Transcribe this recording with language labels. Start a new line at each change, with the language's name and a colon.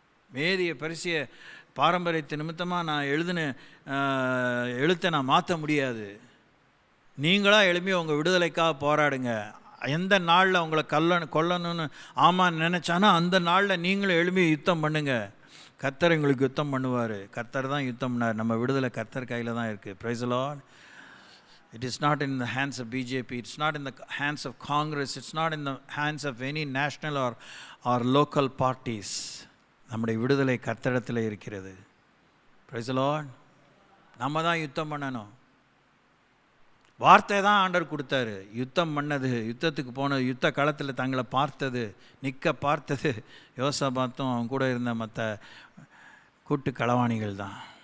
Tamil: மேதிய பரிசிய பாரம்பரியத்தை நிமித்தமாக நான் எழுதின எழுத்தை நான் மாற்ற முடியாது. நீங்களாக எழுப்பி உங்கள் விடுதலைக்காக போராடுங்க. எந்த நாளில் உங்களை கொல்லணும்னு ஆமான்னு நினச்சானா அந்த நாளில் நீங்களும் எழுப்பி யுத்தம் பண்ணுங்க. கர்த்தர் எங்களுக்கு யுத்தம் பண்ணுவார். கர்த்தர் தான் யுத்தம் பண்ணார். நம்ம விடுதலை கர்த்தர் கையில் தான் இருக்குது.
English: Praise the Lord. It is not in the hands of BJP. It's not in the hands of Congress. It's not in the hands of any national or local parties.
Tamil: நம்முடைய விடுதலை கர்த்தரிடத்தில் இருக்கிறது.
English: Praise the Lord.
Tamil: நம்ம தான் யுத்தம் பண்ணணும். வார்த்தை தான் ஆண்டவர் கொடுத்தாரு. யுத்தம் பண்ணது, யுத்தத்துக்கு போனது, யுத்த களத்தில் தங்களை பார்த்தது, நிற்க பார்த்தது யோசபாத்தும் அவன் கூட இருந்த மற்ற கூட்டு களவாணிகள் தான்.